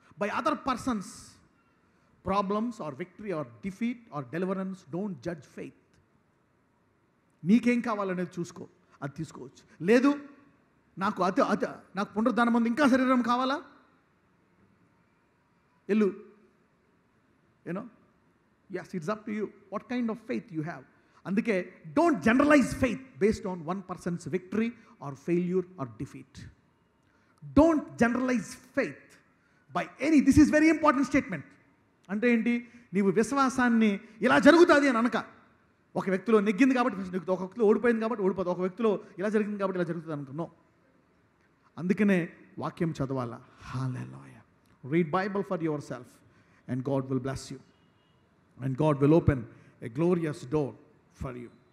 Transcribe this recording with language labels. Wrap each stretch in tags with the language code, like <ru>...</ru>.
<en>By other persons problems or victory or defeat or deliverance, don't judge faith.</en> <te>నీకేం కావాలనేది చూసుకో, అది తీసుకోవచ్చు. లేదు నాకు నాకు పునరుద్ధానం ఉంది, ఇంకా శరీరం కావాలా, ఎల్లు.</te> <en>You know, yes, it's up to you what kind of faith you have.</en> <te>అందుకే</te> <en>don't generalize faith based on one person's victory or failure or defeat. Don't generalize faith by any. This is very important statement.</en> <te>అంటే ఏంటి? నీవు విశ్వాసాన్ని ఇలా జరుగుతుంది అని అనక, ఒక వ్యక్తిలో నెగ్గింది కాబట్టి, ఒక వ్యక్తిలో ఓడిపోయింది కాబట్టి ఓడిపోతుంది, ఒక వ్యక్తిలో ఇలా జరిగింది కాబట్టి ఇలా జరుగుతుంది అనుకున్నావు. అందుకనే వాక్యం చదవాలా. హల్లెలూయా.</te> <en>Read Bible for yourself and God will bless you. And God will open a glorious door for you.</en>